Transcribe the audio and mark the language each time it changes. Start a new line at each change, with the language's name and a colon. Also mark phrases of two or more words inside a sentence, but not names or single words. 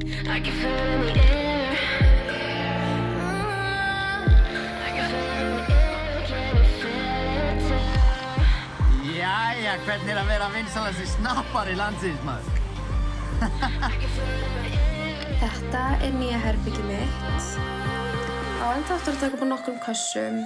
English: can feel it in the air. I can feel it in the air. Can you feel it too?
Icelandic: Jæja, hvernig að vera vinsalasti snappari landsins, maður? Þetta nýja herbyggið mitt. Á enda aftur að taka upp á nokkrum kössum.